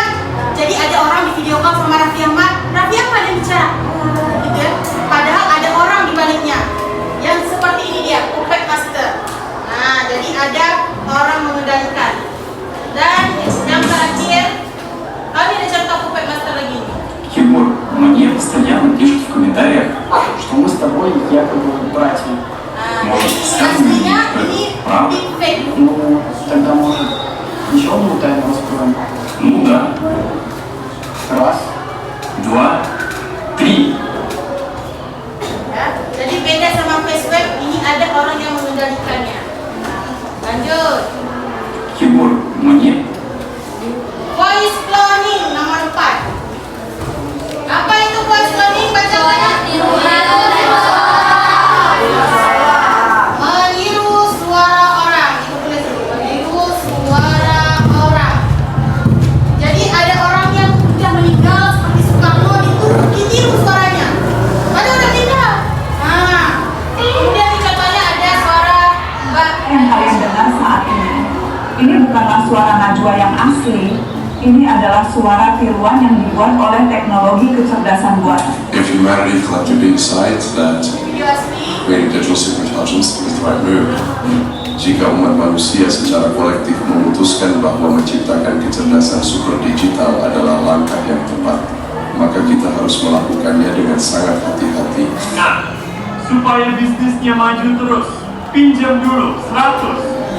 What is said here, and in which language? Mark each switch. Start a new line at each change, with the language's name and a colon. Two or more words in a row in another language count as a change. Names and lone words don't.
Indonesian: Jadi ada orang di
English: video call
Indonesian: sama Raffi Ahmad. Raffi Ahmad yang bicara, gitu ya. Padahal ada orang di baliknya. Yang seperti ini dia,
English: puppet master.
Indonesian: Nah, jadi ada orang mengendalikan. Dan yang terakhir, ini ada contoh
English: puppet master
Indonesian: lagi nih.
Russian: Егор, мне постоянно пишут в комментариях, что мы с тобой якобы братья. Может,
Indonesian: Aslinya
Russian: связаны?
Indonesian: ini
Russian: Правда?
Indonesian: deepfake.
Russian: Ну, тогда может еще одну тайну раскроем. Ну да. Раз, два, три.
Indonesian: Ya, jadi beda sama Facebook, ini ada orang yang mengendalikannya. Lanjut.
Russian: Егор, мне
English: Voice cloning
Indonesian: nomor 4. Apa itu
English: voice cloning?
Indonesian: Bacanya meniru suara orang. Itu tulis dulu. Meniru suara orang. Jadi ada orang yang sudah meninggal seperti Soekarno itu ditiru suaranya. Padahal udah meninggal. Nah, kemudian di contohnya ada suara Mbak. Yang kalian dengar saat ini bukanlah suara Najwa yang asli. Ini adalah suara tiruan yang dibuat oleh teknologi kecerdasan buatan.
English: If humanity collectively decides that
Indonesian: Video asli.
English: creating digital superintelligence is the right move,
Indonesian: jika umat manusia secara kolektif memutuskan bahwa menciptakan kecerdasan super digital adalah langkah yang tepat, maka kita harus melakukannya dengan sangat hati-hati. Nah, supaya bisnisnya maju terus, pinjam dulu 100.